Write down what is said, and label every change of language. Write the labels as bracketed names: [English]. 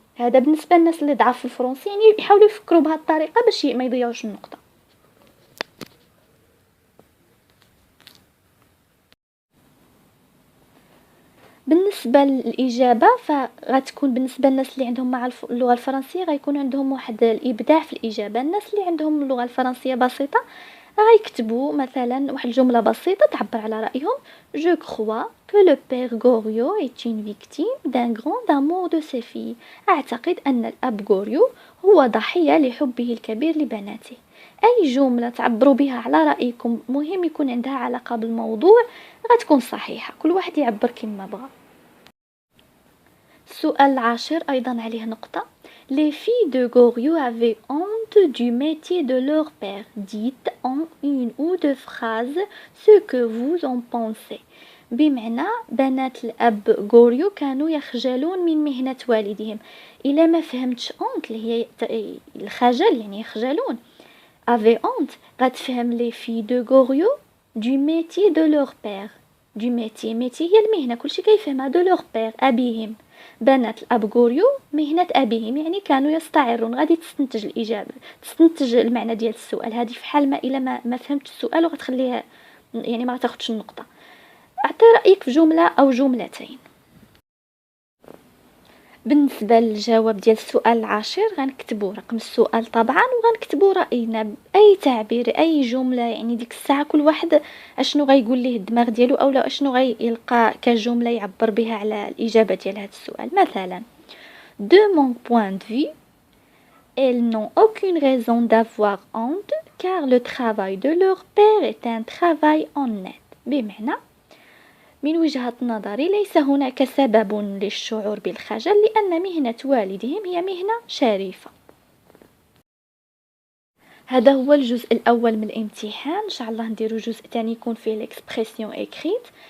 [Arabic] هذا بالنسبه للناس اللي ضعف في الفرنسي، يعني يحاولوا يفكروا بهذه الطريقه باش ما يضيعوش النقطه. بالنسبه للاجابه فغتكون بالنسبه للناس اللي عندهم مع اللغه الفرنسيه غيكون عندهم واحد الابداع في الاجابه. الناس اللي عندهم اللغه الفرنسيه بسيطه غيكتبوا مثلا واحد الجمله بسيطه تعبر على رايهم: [French] Je crois que le père Goriot est une victime d'un grand amour de ses filles. [Arabic] أعتقد أن الأب غوريو هو ضحية لحبه الكبير لبناته. أي جملة تعبروا بها على رأيكم مهم يكون عندها علاقة بالموضوع غتكون صحيحة، كل واحد يعبر كما بغى. السؤال العاشر أيضا عليه نقطة: [French] Les filles de Goriot avaient honte du métier de leur père. Dites en une ou deux phrases ce que vous en pensez. [Arabic] بمعنى بنات الأب غوريو كانوا يخجلون من مهنة والدهم. إلا ما فهمتش [French] honte [Arabic] اللي هي الخجل يعني يخجلون، [French] avaient honte [Arabic] غتفهم [French] les filles de Goriot du métier de leur père. du métier [Arabic] هي المهنة، كلشي كيفهمها. [French] de leur père أبيهم. [Arabic] بنات الأب غوريو مهنة أبيهم يعني كانوا يستعرون. غادي تستنتج الإجابة، تستنتج المعنى ديال السؤال. هذه في حال ما إلا ما فهمتش السؤال وغتخليها يعني ما تاخدش النقطة. أعطي رأيك في جملة أو جملتين. بالنسبة للجواب ديال السؤال العاشر غنكتبوا رقم السؤال طبعا وغنكتبوا رأينا بأي تعبير أي جملة. يعني ديك الساعة كل واحد اشنو غيقول ليه الدماغ ديالو أو لا اشنو غيلقى كجملة يعبر بها على الإجابة ديال هذا السؤال. مثلا [French] de mon point de vue elles n'ont aucune raison d'avoir honte car le travail de leur père est un travail honnête. [Arabic] بمعنى من وجهة نظري ليس هناك سبب للشعور بالخجل لأن مهنة والدهم هي مهنة شريفة. هذا هو الجزء الأول من الامتحان. إن شاء الله نديرو جزء تاني يكون فيه الإكسبريسيون إكريت.